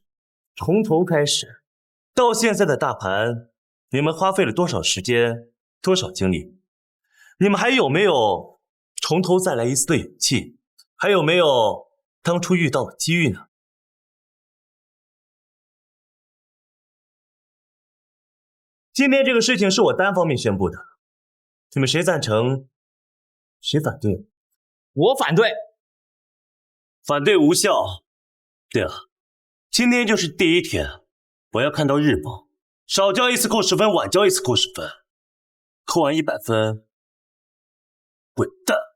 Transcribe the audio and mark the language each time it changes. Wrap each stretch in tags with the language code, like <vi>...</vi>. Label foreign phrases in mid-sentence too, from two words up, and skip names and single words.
<zh>從頭開始，到現在的大盤，你們花費了多少時間，多少精力？你們還有沒有從頭再來一次的勇氣？還有沒有當初遇到的機遇呢？今天這個事情是我單方面宣布的，你们谁贊成，谁反对？我反对。反对无效。对了，今天就是第一天，我要看到日报，少交一次扣10分，晚交一次扣10分，扣完100分，滚蛋！</zh>